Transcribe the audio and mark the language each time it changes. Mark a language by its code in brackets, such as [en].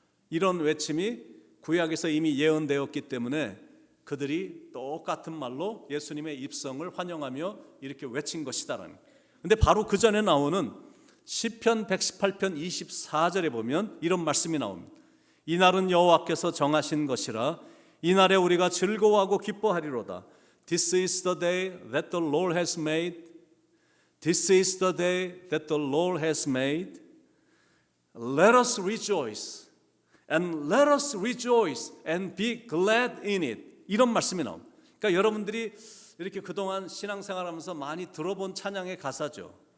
[ko] 이런 외침이 구약에서 이미 예언되었기 때문에 그들이 똑같은 말로 예수님의 입성을 환영하며 이렇게 외친 것이다라는. 근데 바로 그 전에 나오는 시편 118편 24절에 보면 이런 말씀이 나옵니다. 이날은 여호와께서 정하신 것이라 이날에 우리가 즐거워하고 기뻐하리로다. [en] This is the day that the Lord has made. This is the day that the Lord has made. Let us rejoice and let us rejoice and be glad in it. [ko] 이런 말씀이 나옵니다. 그러니까 여러분들이 이렇게 그동안 신앙생활하면서 많이 들어본 찬양의 가사죠.